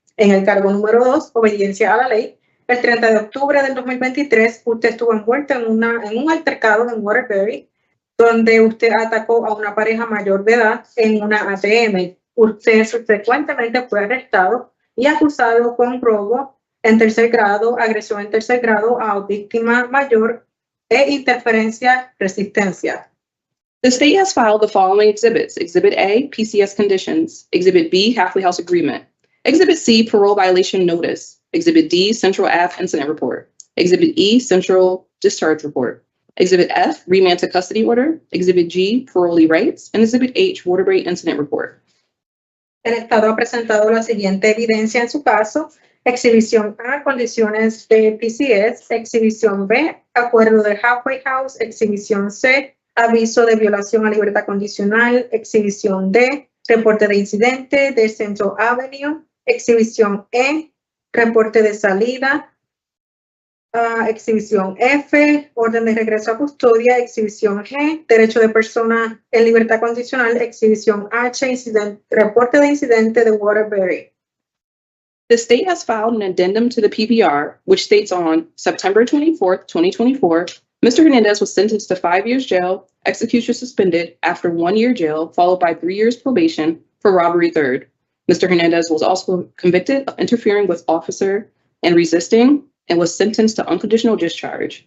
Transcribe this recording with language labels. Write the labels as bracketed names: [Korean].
[Spanish] En el cargo número 2, obediencia a la ley, el 30 de octubre del 2023, usted estuvo envuelto en un altercado en Waterbury, donde usted atacó a una pareja mayor de edad en una ATM. Usted subsecuentemente fue arrestado y acusado con robo en tercer grado, agresión en tercer grado a víctima mayor e interferencia, resistencia. [English] The state has filed the following exhibits. Exhibit A, PCS conditions. Exhibit B, halfway house agreement. Exhibit C, parole violation notice. Exhibit D, Central Ave incident report. Exhibit E, Central discharge report. Exhibit F, remand to custody order. Exhibit G, parolee rights. And Exhibit H, Waterbury incident report. [Spanish] El Estado ha presentado la siguiente evidencia en su caso. Exhibición A, condiciones de PCS. Exhibición B, acuerdo de Halfway House. Exhibición C, aviso de violación a libertad condicional. Exhibición D, reporte de incidente de Central Avenue. Exhibición E, reporte de salida Exhibición F, orden de regreso a custodia. Exhibición G, derecho de persona en libertad condicional. Exhibición H, reporte de incidente de Waterbury. [English] The state has filed an addendum to the PPR, which states on September 24th, 2024, Mr. Hernandez was sentenced to 5 years jail, execution suspended after 1 year jail, followed by 3 years probation for robbery third. Mr. Hernandez was also convicted of interfering with officer and resisting and was sentenced to unconditional discharge.